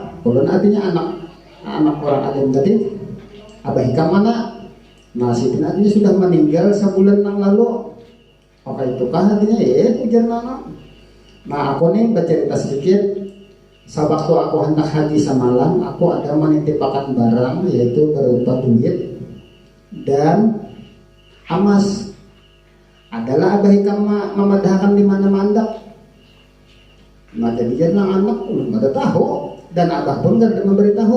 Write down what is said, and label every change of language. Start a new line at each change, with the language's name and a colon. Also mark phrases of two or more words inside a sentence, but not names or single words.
Banjar: Ulun artinya anak orang alim tadi.
Indonesian: Abah Hikam mana?
Banjar: Nah, Sidin artinya sudah meninggal sebulan yang lalu. Apa itu kah artinya? Ujar nana.
Indonesian: Nah, aku nih bercerita sedikit. Sewaktu aku hendak haji semalam, aku ada menitipkan barang, yaitu berupa duit dan emas.
Banjar: Adalah Abah Hikam memadahkan di mana-mana.
Indonesian: Nah, jadi anak belum ada tahu, dan Abah pun tidak memberitahu.